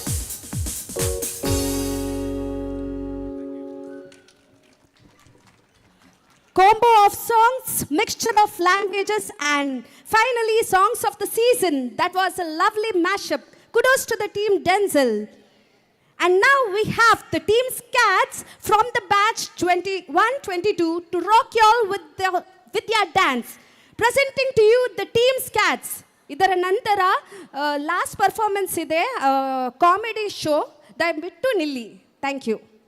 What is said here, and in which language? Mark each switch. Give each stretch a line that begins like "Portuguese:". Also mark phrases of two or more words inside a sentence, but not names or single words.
English: Combo of songs, mixture of languages, and finally songs of the season. That was a lovely mashup. Kudos to the team Denzel. And now we have the team Scats from the batch 21-22 to rock y'all with their dance. Presenting to you the team Scats.
Kannada: ಇದರ ನಂತರ
English: last performance
Kannada: ಇದೆ,
English: comedy show.
Kannada: ದಯವಿಟ್ಟು ನಿಲ್ಲಿ.
English: thank you.